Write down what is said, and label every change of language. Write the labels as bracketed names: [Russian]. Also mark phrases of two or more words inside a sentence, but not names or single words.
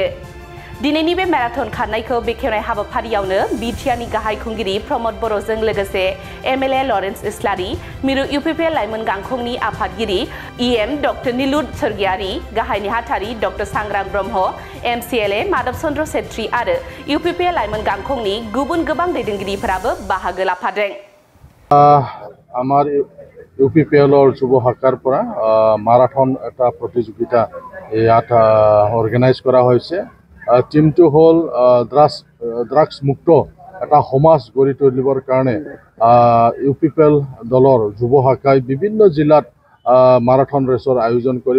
[Bodo] दिनैनि बे माराथन खारनायखौ बेखेवनाय हाबाफारियावनो बिटिआरनि गाहाय खुंगिरि प्रमद बर'जों लोगोसे एमएलए लरेन्स इस्लारि, मिरु इउपिपिएल लाइमोन गांखंनि आफादगिरि इएम डक्टर नीलुत सर्गियारि, गाहाय नेहाथारि डक्टर सांग्रां ब्रह्म, एमसिएलए माधव चन्द्र सेत्री आरो इउपिपिएल लाइमोन गांखंनि गुबुन गोबां दैदेनगिरिफोराबो बाहागो लाफादों। [Assamese] आमार ইউপিপিএলৰ যুৱ শাখাৰ পৰা মাৰাথন এটা প্ৰতিযোগিতা ইয়াত অৰ্গেনাইজ কৰা হৈছে। টিমটো হ'ল ড্ৰাগছ মুক্ত এটা সমাজ গঢ়ি তুলিবৰ কাৰণে ইউপিপিএল দলৰ যুৱ শাখাই বিভিন্ন জিলাত [English] marathon race [Assamese] আয়োজন কৰিব।